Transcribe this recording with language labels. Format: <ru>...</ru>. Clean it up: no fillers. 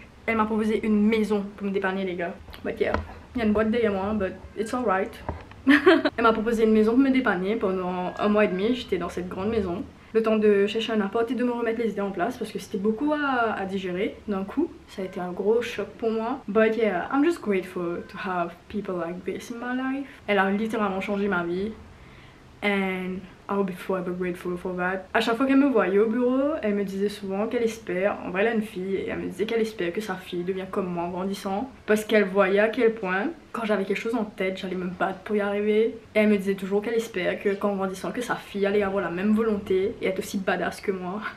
<fr>Elle m'a proposé une maison pour me dépanner les gars.</fr> <en>But yeah,</en> <fr>il y a une boîte derrière moi</fr> <en>but it's alright.</en> <fr>Elle m'a proposé une maison pour me dépanner pendant 1 mois et demi. J'étais dans cette grande maison. Le temps de chercher un appart et de me remettre les idées en place parce que c'était beaucoup à digérer d'un coup. Ça a été un gros choc pour moi.</fr> <en>But yeah, I'm just grateful to have people like this in my life.</en> <fr>Elle a littéralement changé ma vie.</fr> <en>And I'll be forever grateful for that.</en> <fr>À chaque fois qu'elle me voyait au bureau, elle me disait souvent qu'elle espère, en vrai elle a une fille, et elle me disait qu'elle espère que sa fille devienne comme moi en grandissant. Parce qu'elle voyait à quel point, quand j'avais quelque chose en tête, j'allais me battre pour y arriver. Et elle me disait toujours qu'elle espère que qu'en grandissant, que sa fille allait avoir la même volonté et être aussi badass que moi.</fr>